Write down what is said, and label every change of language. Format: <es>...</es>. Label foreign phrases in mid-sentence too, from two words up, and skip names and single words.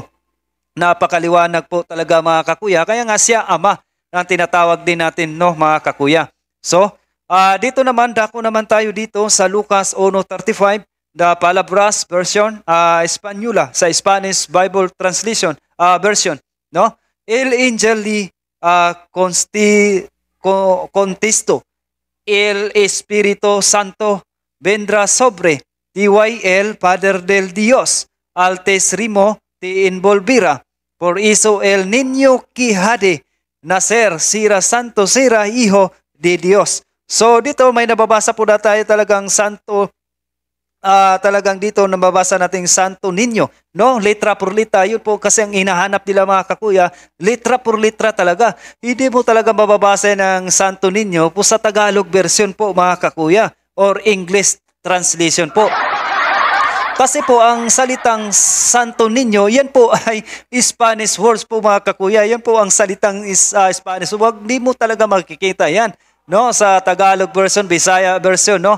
<tl>Napakaliwanag po talaga mga kakuya. Kaya nga siya Ama na tinatawag din natin, no, mga kakuya. So, dito naman, dako naman tayo dito sa Lucas 1:35,</tl> <en>the Palabras version,</en> <tl>Espanyula, sa</tl> <en>Spanish Bible translation version,</en> <tl>no?</tl> <es>El angel contesto, el Espíritu Santo vendrá sobre ti, el Padre del Dios Altísimo te envolverá. Por eso el niño que ha de nacer será santo, será hijo de Dios.</es> <tl>So dito may nababasa po na tayo talagang santo, talagang dito nababasa nating Santo Niño, no?</tl> <es>Letra por letra,</es> <tl>yun po kasi ang hinahanap nila mga kakuya,</tl> <es>letra por letra talaga.</es> <tl>Hindi mo talaga mababasa ng Santo Niño po sa</tl> <en>Tagalog version</en> <tl>po mga kakuya or</tl> <en>English translation</en> <tl>po. Kasi po ang salitang Santo Niño, yan po ay</tl> <en>Spanish words</en> <tl>po mga kakuya. Yan po ang salitang Spanish. Wag di mo talaga makikita yan, no, sa</tl> <en>Tagalog version, Bisaya version,</en> <tl>no.</tl>